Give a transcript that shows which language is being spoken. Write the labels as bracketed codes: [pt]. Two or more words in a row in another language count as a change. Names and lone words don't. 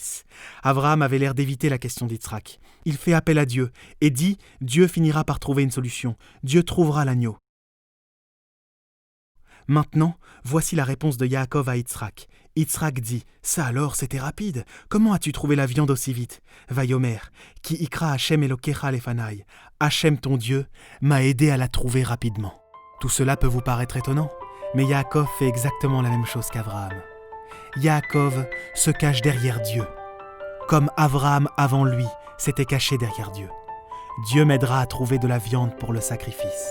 [fr] » Abraham avait l'air d'éviter la question d'Yitzhak. Il fait appel à Dieu et dit « Dieu finira par trouver une solution. Dieu trouvera l'agneau. » Maintenant, voici la réponse de Yaakov à Yitzhak. Yitzhak dit « Ça alors, c'était rapide. Comment as-tu trouvé la viande aussi vite ?» [he] ויאמר כי הקרה ה׳ אלהיך לפני. [fr] Hashem ton Dieu m'a aidé à la trouver rapidement. Tout cela peut vous paraître étonnant, mais Yaakov fait exactement la même chose qu'Abraham. Yaakov se cache derrière Dieu, comme Abraham avant lui s'était caché derrière Dieu. Dieu m'aidera à trouver de la viande pour le sacrifice.